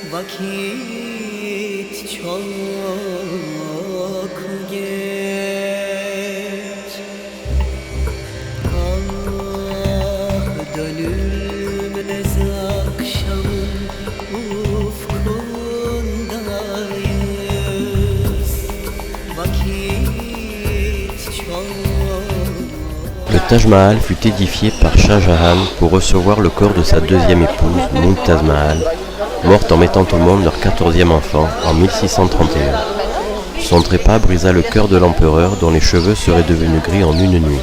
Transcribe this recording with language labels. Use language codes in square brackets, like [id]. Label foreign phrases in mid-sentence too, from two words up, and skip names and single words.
[tr] Vakit çok geç, ah dönülmez akşamın ufkundayız. Vakit çok. [fr] Le Taj Mahal fut édifié par Shah Jahan pour recevoir le corps de sa deuxième épouse, Mumtaz Mahal, morte en mettant au monde leur 14e enfant en 1631. Son trépas brisa le cœur de l'empereur dont les cheveux seraient devenus gris en une nuit.